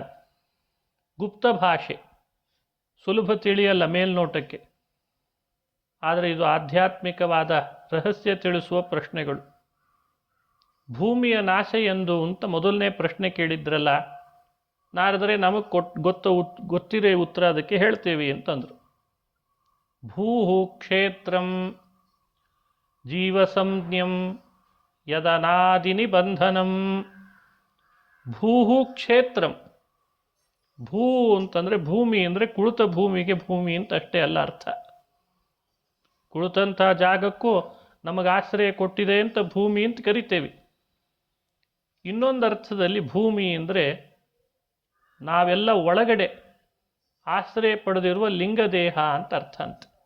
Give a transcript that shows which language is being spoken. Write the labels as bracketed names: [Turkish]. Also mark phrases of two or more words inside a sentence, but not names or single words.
[Kannada] ಗುಪ್ತ ಭಾಷೆ, ಸುಲಭ ತಿಳಿಯಲ್ಲ ಮೇಲ್ನೋಟಕ್ಕೆ, ಆದರೆ ಇದು ಆಧ್ಯಾತ್ಮಿಕವಾದ ರಹಸ್ಯ ತಿಳಿಸುವ ಪ್ರಶ್ನೆಗಳು. ಭೂಮಿಯ ನಾಶ ಎಂದು ಅಂತ ಮೊದಲನೇ ಪ್ರಶ್ನೆ ಕೇಳಿದ್ರಲ್ಲ, ನಾರದರೆ ನಮಗೆ ಗೊತ್ತಿರೋ ಉತ್ತರ ಅದಕ್ಕೆ ಹೇಳ್ತೇವೆ ಅಂತಂದರು. [Sanskrit] ಭೂಹು ಕ್ಷೇತ್ರಂ ಜೀವಸಂಜ್ಞಂ ಯದನಾದಿನಿ ಬಂಧನಂ. ಭೂಹು ಕ್ಷೇತ್ರಂ. [Kannada] ಭೂ ಅಂತಂದರೆ ಭೂಮಿ ಅಂದರೆ ಕುಳಿತ ಭೂಮಿಗೆ ಭೂಮಿ ಅಂತ ಅಷ್ಟೇ ಅಲ್ಲ ಅರ್ಥ. ಕುಳಿತಂಥ ಜಾಗಕ್ಕೂ ನಮಗೆ ಆಶ್ರಯ ಕೊಟ್ಟಿದೆ ಅಂತ ಭೂಮಿ ಅಂತ ಕರಿತೇವೆ. ಇನ್ನೊಂದು ಅರ್ಥದಲ್ಲಿ ಭೂಮಿ ಅಂದರೆ ನಾವೆಲ್ಲ ಒಳಗಡೆ ಆಶ್ರಯ ಪಡೆದಿರುವ ಲಿಂಗದೇಹ ಅಂತ ಅರ್ಥ ಅಂತ.